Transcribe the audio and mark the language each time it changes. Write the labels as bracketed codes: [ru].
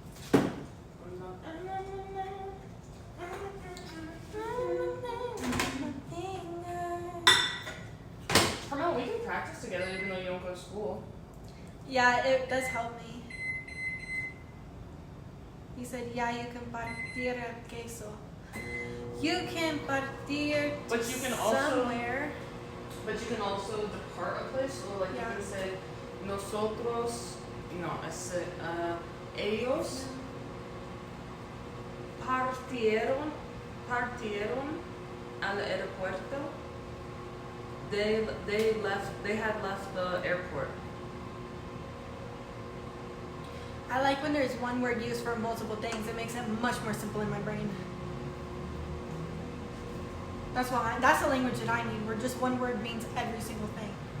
[en] Carmel, we can practice together even though you don't go to school. Yeah, it does help me. He said, yeah, you can [es] partir el queso. [en] You can partir But you can also somewhere. But you can also depart a place, or like Yeah. you can say, [es] nosotros, no, es ellos partieron al aeropuerto. [en] They had left the airport. I like when there's one word used for multiple things. It makes it much more simple in my brain. That's the language that I need, where just one word means every single thing.